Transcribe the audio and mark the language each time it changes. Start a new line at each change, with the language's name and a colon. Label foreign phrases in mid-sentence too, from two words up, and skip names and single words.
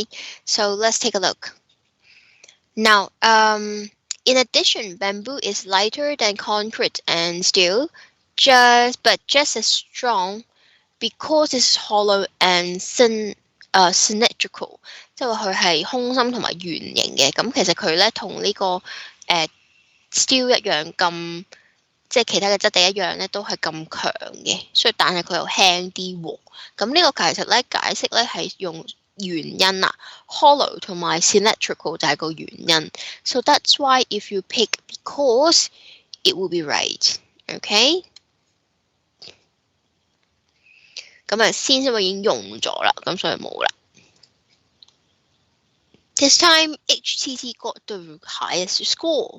English: So let's take a look. Now, in addition, bamboo is lighter than concrete and steel, but just as strong because it's hollow and symmetrical，
Cantonese: 即係話佢係空心同埋圓形嘅。咁其實佢咧同呢個steel 一樣咁。即係其他嘅質地一樣咧，都係咁強嘅，所以但係佢又輕啲喎。咁呢個其實咧解釋咧係用原因啦 ，hollow 同埋 symmetrical 就係個原因。
English: So that's why if you pick because, it will be right.
Cantonese: OK？咁啊，先因為已經用咗啦，咁所以冇啦。
English: This time HTT got the highest score.